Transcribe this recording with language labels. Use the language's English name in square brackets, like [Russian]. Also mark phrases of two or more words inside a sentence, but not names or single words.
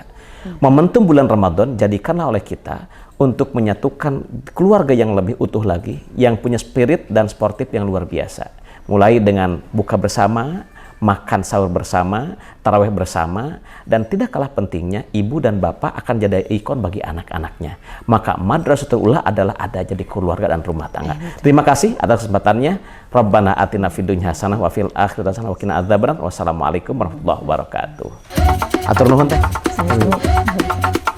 [Indonesian] Momentum bulan Ramadan jadikanlah oleh kita untuk menyatukan keluarga yang lebih utuh lagi, yang punya spirit dan sportif yang luar biasa. Mulai dengan buka bersama, makan sahur bersama, tarawih bersama, dan tidak kalah pentingnya ibu dan bapak akan jadi ikon bagi anak-anaknya. Maka [Arabic] المدرسة الأولى [Indonesian] adalah ada jadi keluarga dan rumah tangga. Terima kasih atas kesempatannya. [Arabic] ربنا آتنا في الدنيا حسنة وفي الآخرة حسنة وقنا عذاب النار. والسلام عليكم ورحمة الله وبركاته. [Sundanese] Atur nuhun teh.